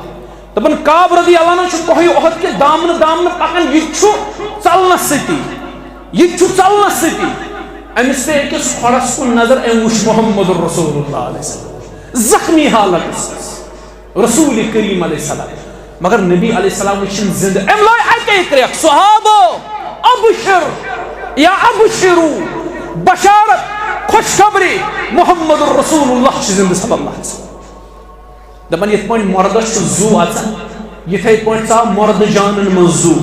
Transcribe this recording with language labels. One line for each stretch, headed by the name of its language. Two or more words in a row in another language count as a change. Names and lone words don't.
Kashmiri: دپان کعب رضی اللہ عنہ چھُ کوہ احد کہِ دامنہٕ دامنہٕ پکان. یہ چھُ ژلنس سۭتی یہ چھُ ژلنس سۭتی. أمِس پے أکِس کھۄڈس کُن نظر أمۍ وُچھ محمد رسول اللہ علیہ وسلم زخمی حالت رسول کریم علیہ السلام. مگر نبی علیہ السلام وٕچھن زندٕ. أمۍ لٲے اکے کرٛٮ۪کھ صحابو
Arabic: ابشر یا ابشرو
Kashmiri: بشارت خوشخبری محمد رسول اللہ چھُ زندٕ
Arabic: صلی اللہ علیہ وسلم.
Kashmiri: دپان یِتھ پٲٹھۍ مردس چھُ زو اژان یِتھے پٲٹھۍ ژاو مرد جانن منٛز زو.